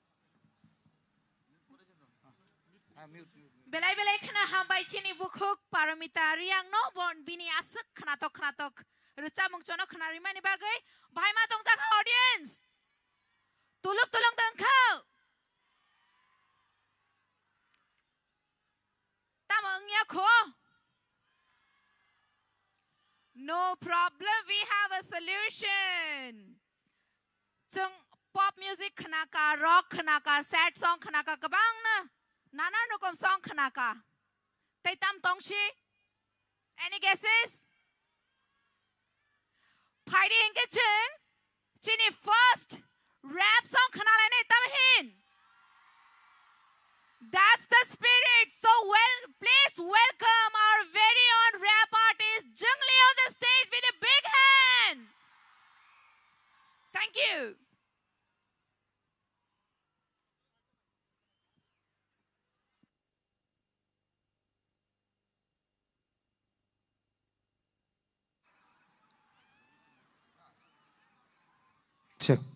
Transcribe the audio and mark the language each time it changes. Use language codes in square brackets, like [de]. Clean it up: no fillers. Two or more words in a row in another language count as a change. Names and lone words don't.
[trp] Belai kena hambai chini bukhuk paramita riang no bon bini asuk knatok ruca mungcono kena rimani bagai bhai ma tong jaka audience tuluk tengkau tamangnya ko [en] no problem, we have a solution. [trp] Chung [en] pop music [trp] khanaka, rock khanaka, [en] sad song [trp] khanaka kabang na nana nukom song khanaka. Tay tam tongshi. [en] Any guesses? Party in kitchen. [trp] Chini [en] first rap song [trp] khanala ne tamhin. [en] That's the spirit. So please welcome our very own rap artist Jungli on the stage with a big hand. Thank you. Check.